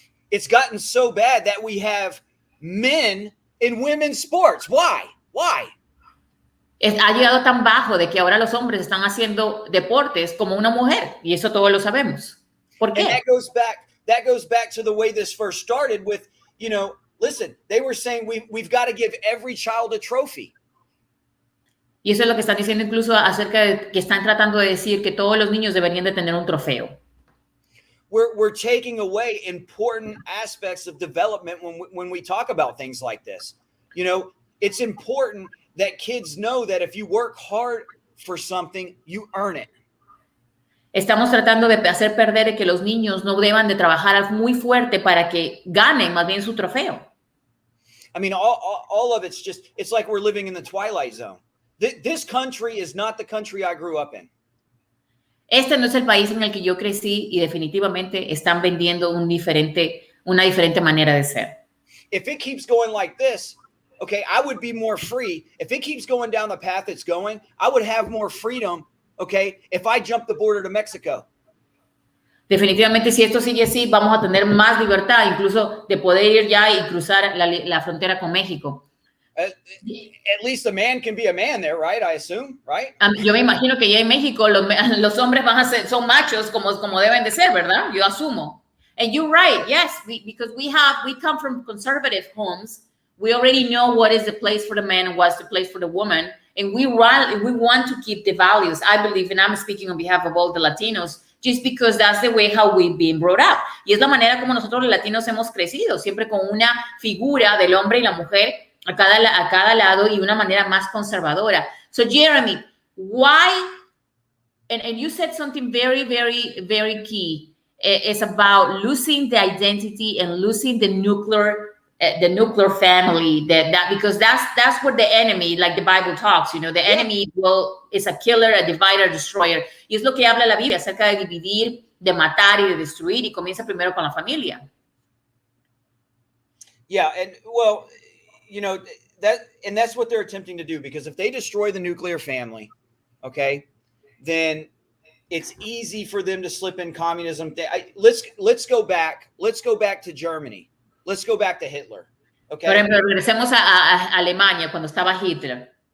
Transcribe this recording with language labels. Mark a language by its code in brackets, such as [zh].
[en] It's gotten so bad that we have men in women's sports. Why? [es] Ha llegado tan bajo de que ahora los hombres están haciendo deportes como una mujer, y eso todos lo sabemos. ¿Por qué? [en] And that goes back to the way this first started with, listen, they were saying we've got to give every child a trophy. [es] Y eso es lo que están diciendo incluso acerca de que están tratando de decir que todos los niños deberían de tener un trofeo. [en] We're taking away important aspects of development when we talk about things like this. It's important that kids know that if you work hard for something, you earn it. [es] Estamos tratando de hacer perder que los niños no deban de trabajar muy fuerte para que ganen más bien su trofeo. [en] I mean, all of it's just, it's like we're living in the twilight zone. This country is not the country I grew up in. [es] Este no es el país en el que yo crecí y definitivamente están vendiendo una diferente manera de ser. [en] If it keeps going like this, okay, I would be more free. If it keeps going down the path it's going, I would have more freedom, okay, if I jump the border to Mexico. [es] Definitivamente, si esto sigue así, vamos a tener más libertad, incluso de poder ir ya y cruzar la frontera con México. [en] At least a man can be a man there, right? I assume, right? [es] Yo me imagino que ya en México los hombres son machos como deben de ser, ¿verdad? Yo asumo. [en] And you're right, yes, because we come from conservative homes. We already know what is the place for the man and what's the place for the woman. And we want to keep the values. I believe, and I'm speaking on behalf of all the Latinos, just because that's the way how we've been brought up. Y es la manera como nosotros los latinos hemos crecido, siempre con una figura del hombre y la mujer a cada lado y una manera más conservadora. So, Jeremy, why, and you said something very, very, very key. It's about losing the identity and losing the nuclear family. Because that's what the enemy, like the Bible talks, the enemy is a killer, a divider, a destroyer. [es] Y es lo que habla la Biblia acerca de dividir, de matar y de destruir. Y comienza primero con la familia. [en] Yeah, and well, that's what they're attempting to do. Because if they destroy the nuclear family, okay, then it's easy for them to slip in communism. Let's go back. Let's go back to Germany. Let's go back to Hitler. Okay. [es] Por ejemplo, regresemos a Alemania cuando estaba Hitler.